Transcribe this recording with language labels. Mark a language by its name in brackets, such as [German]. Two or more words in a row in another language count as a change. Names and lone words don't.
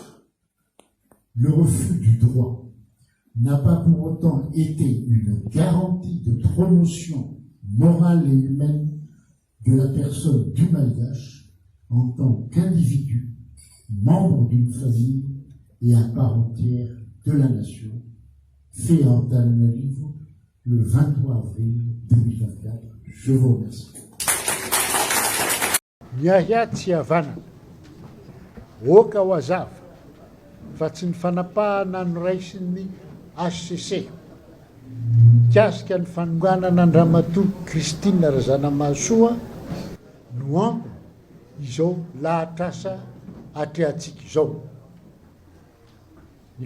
[French] Le refus du droit n'a pas pour autant été une garantie de promotion morale et humaine de la personne du malgache en tant qu'individu, membre d'une famille et à part entière de la nation, fait en Antananarivo le 23 avril 2024. Je vous remercie. [Malagasy] Miahiat sy havana, oka ho azava, fa tsy ny fanapahana ny raisin'ny HCC. Mikasika ny fanonganana Andramatoa Christine Razanamahasoa no ambo izao lahatr'asa atrehantsika izao.